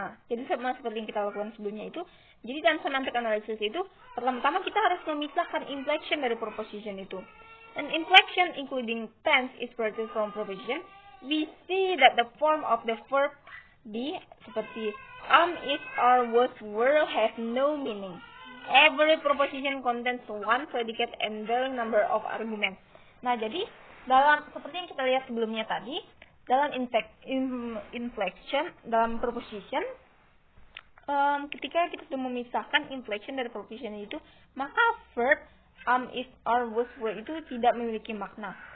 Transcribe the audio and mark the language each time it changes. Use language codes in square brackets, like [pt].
[id] Jadi sama seperti yang kita lakukan sebelumnya itu. Jadi dalam semantic analysis itu, pertama-tama kita harus memisahkan inflection dari proposition itu. [en] And inflection including tense is separated from proposition. We see that the form of the verb be [id] seperti [en] is, are, was, were have no meaning. Every proposition contains one predicate and varying number of arguments. [id] Nah, jadi dalam seperti yang kita lihat sebelumnya tadi, dalam inflection, dalam proposition, ketika kita sudah memisahkan inflection dari proposition itu, maka verb is, are, was, were itu tidak memiliki makna.